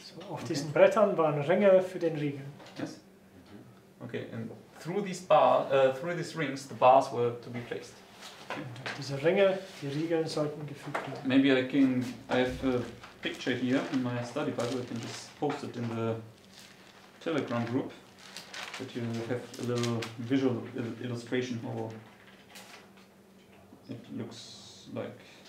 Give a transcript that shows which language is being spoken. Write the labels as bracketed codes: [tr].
[de] So, auf diesen Brettern waren Ringe für den Riegel. [en] Yes. Okay. And through these rings, the bars were to be placed. [de] Und durch diese Ringe, die Riegel sollten gefügt werden. [en] Maybe I have a picture here in my study Bible. I can just post it in the Telegram group, that you have a little visual illustration how it looks like.